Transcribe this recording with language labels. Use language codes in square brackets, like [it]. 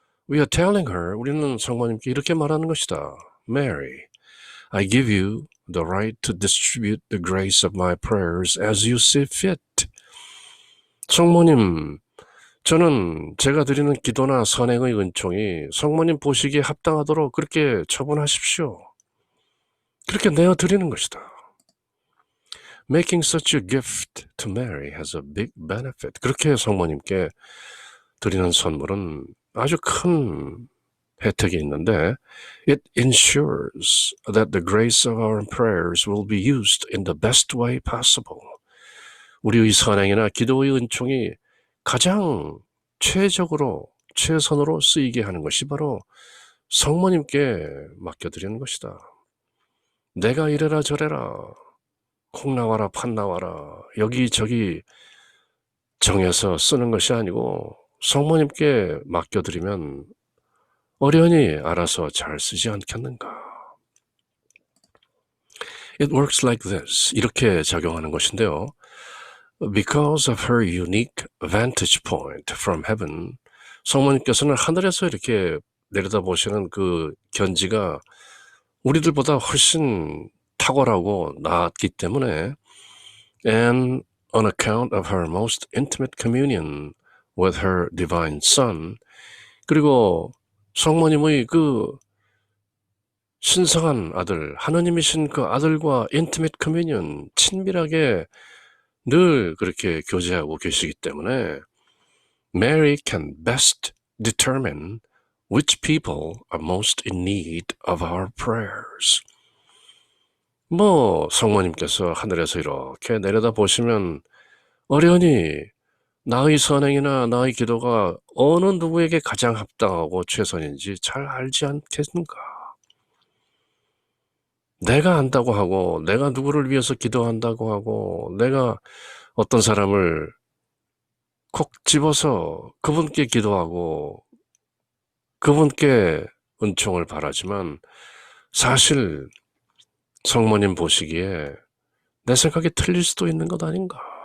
[en] We are telling her, [ko] 우리는 성모님께 이렇게 말하는 것이다. [en] Mary, I give you the right to distribute the grace of my prayers as you see fit. [ko] 성모님, 저는 제가 드리는 기도나 선행의 은총이 성모님 보시기에 합당하도록 그렇게 처분하십시오. 그렇게 내어드리는 것이다. [en] Making such a gift to Mary has a big benefit. [ko] 그렇게 성모님께 드리는 선물은 아주 큰 혜택이 있는데 [en] it ensures that the grace of our prayers will be used in the best way possible. [ko] 우리의 선행이나 기도의 은총이 가장 최선으로 쓰이게 하는 것이 바로 성모님께 맡겨드리는 것이다. 내가 이래라 저래라 콩 나와라 팥 나와라 여기저기 정해서 쓰는 것이 아니고 성모님께 맡겨드리면 어련히 알아서 잘 쓰지 않겠는가. [en] It works like this. [ko] 이렇게 작용하는 것인데요. [en] Because of her unique vantage point from heaven, [ko] 성모님께서는 하늘에서 이렇게 내려다보시는 그 견지가 우리들보다 훨씬 탁월하고 나았기 때문에 [en] and on account of her most intimate communion with her divine son, [ko] 그리고 성모님의 그 신성한 아들, 하느님이신 그 아들과 [en] intimate communion, [ko] 친밀하게 늘 그렇게 교제하고 계시기 때문에 [en] Mary can best determine which people are most in need of our prayers. [ko] 성모님께서 하늘에서 이렇게 내려다보시면 어련히 나의 선행이나 나의 기도가 어느 누구에게 가장 합당하고 최선인지 잘 알지 않겠는가. 내가 안다고 하고 내가 누구를 위해서 기도한다고 하고 내가 어떤 사람을 콕 집어서 그분께 기도하고 그분께 은총을 바라지만 사실 성모님 보시기에 내 생각이 틀릴 수도 있는 것 아닌가.